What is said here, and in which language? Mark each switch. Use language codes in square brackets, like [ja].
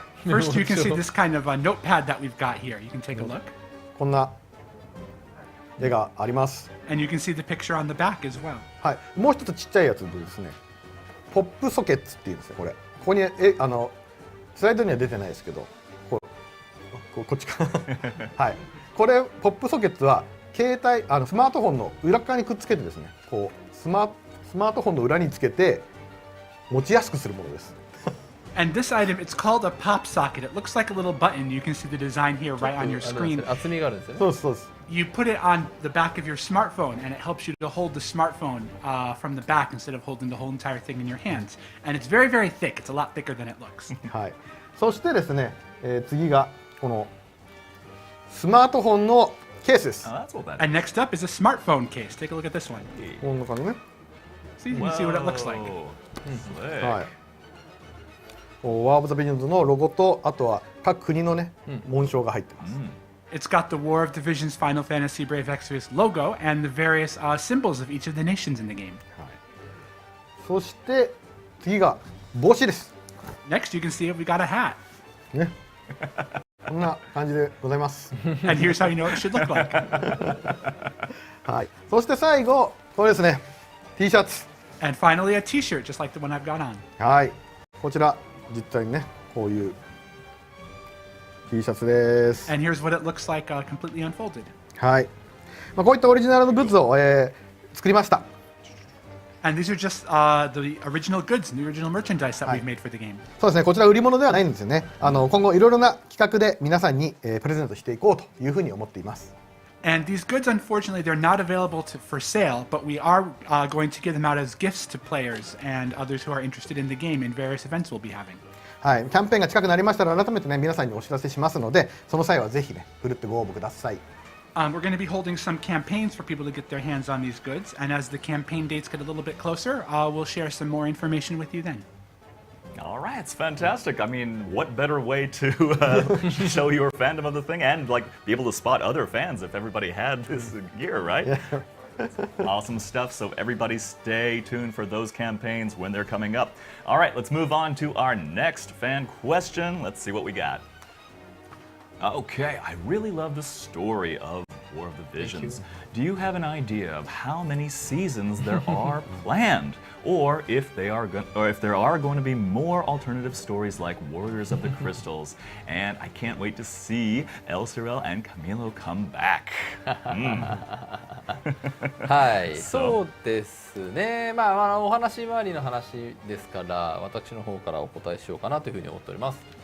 [en] First, you can see this kind of a notepad that we've got here. You can take a look. [ja] こんな絵があります。 [en] And you can see the picture on the back as well. [ja] はい、もう一つちっちゃいやつでですね、ポップソケッツっていうんですね、これ。ここにスライドには出てないですけど、こっちか。はい、これポップソケッツは携帯スマートフォンの裏側にくっつけてですね、こうスマートフォンの裏につけて持ちやすくするものです。 [en] And this item, it's called a pop socket. It looks like a little button. You can see the design here right on your screen. [ja] 厚みがあるんですよね。そうですそうです。 [en] You put it on the back of your smartphone, and it helps you to hold the smartphone from the back instead of holding the whole entire thing in your hands. And it's very, very thick. It's a lot thicker than it looks. [ja] はい。そしてですね、次がこのスマートフォンのケースです。 [en] And next up is a smartphone case. Take a look at this one. [ja] こんな感じね。 [en] So you can see what it looks like. [ja] はい。ワーオブザビジョンズのロゴと、あとは各国のね、紋章が入ってます。 [en] It's got the War of the Visions Final Fantasy Brave Exvius logo and the various symbols of each of the nations in the game. [ja] そして次が帽子です。 [en] Next, you can see if we got a hat. [ja] ね。こんな感じでございます。 [en] And here's how you know what it should look like. [ja] はい。そして最後これですね。 T シャツ。 [en] And finally, a T-shirt, just like the one I've got on. [ja] はい。こちら実際にね、こういう T シャツです。 [en] And here's what it looks like completely unfolded. [ja] はい。こういったオリジナルのグッズを、作りました。 [en] And these are just the original goods, the original merchandise that we've made for the game. [ja] そうですね。こちら売り物ではないんですよね。今後いろいろな企画で皆さんに、プレゼントしていこうというふうに思っています。 And these goods, unfortunately, they're not available for sale, but we are going to give them out as gifts to players and others who are interested in the game in various events we'll be having. はい、キャンペーンが近くなりましたら改めてね皆さんにお知らせしますので、その際はぜひねふるってご応募ください。 We're going to be holding some campaigns for people to get their hands on these goods, and as the campaign dates get a little bit closer, we'll share some more information with you then. [en] All right, it's fantastic. I mean, what better way to show your fandom of the thing and like be able to spot other fans if everybody had this gear, right? Yeah. Awesome stuff. So everybody stay tuned for those campaigns when they're coming up. All right, let's move on to our next fan question. Let's see what we got. Okay, I really love the story of War of the Visions. Do you have an idea of how many seasons there are planned, or if there are going to be more alternative stories like Warriors of the Crystals? And I can't wait to see El Cirel and Camilo come back. [ja] はい、そうですね。まあお話回りの話ですから、私の方からお答えしようかなというふうに思っております。